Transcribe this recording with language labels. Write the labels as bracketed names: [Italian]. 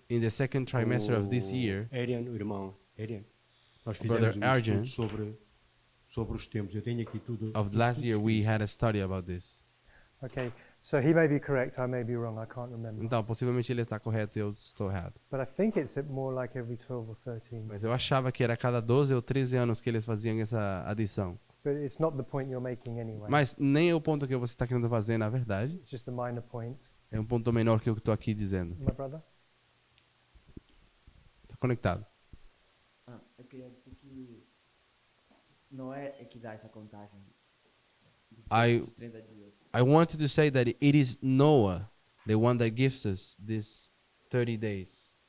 [English] In the second trimester of this year, [Portuguese] Arian, o irmão Arian, nós [English] Brother [Portuguese] fizemos Arjun, estudo sobre os tempos. Eu tenho aqui tudo. [English] of last year, we had a study about this. Okay, so he may be correct, I may be wrong, I can't remember. [Portuguese] Então, possivelmente ele está correto e eu estou errado. [English] But I think it's more like every 12 or 13. [Portuguese] Mas eu achava que era cada 12 ou 13 anos que eles faziam essa adição. [English] But it's not the point you're making anyway. [Portuguese] Mas nem é o ponto que você está querendo fazer, na verdade. [English] It's just a minor point. [Portuguese] É um ponto menor que eu estou aqui dizendo. [English] My brother? [Portuguese] Está conectado. Eu queria dizer que não é que dá essa contagem de [English] I- [Portuguese] 30 dias. [English] I wanted to say that it is Noah, the one that gives us these 30 days